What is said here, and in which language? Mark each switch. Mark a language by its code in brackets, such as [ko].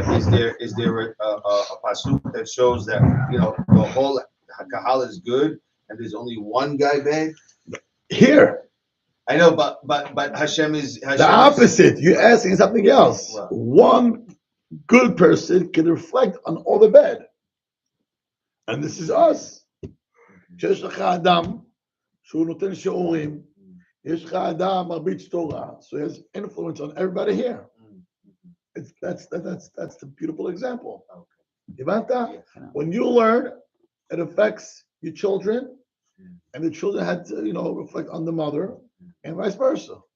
[en] But is there a pasuk that shows that, you know, the whole kahal is good and there's only one guy bad? Here. I know, but Hashem is the opposite. You're asking something else. Wow. One good person can reflect on all the bad. And this is us. [he] שיש לך אדם שהוא נותן שיעורים, יש לך אדם מרביץ תורה, [en] so he has influence on everybody here. That's the beautiful example. הבנת? When you learn, it affects your children, and the children had to, reflect on the mother, and vice versa.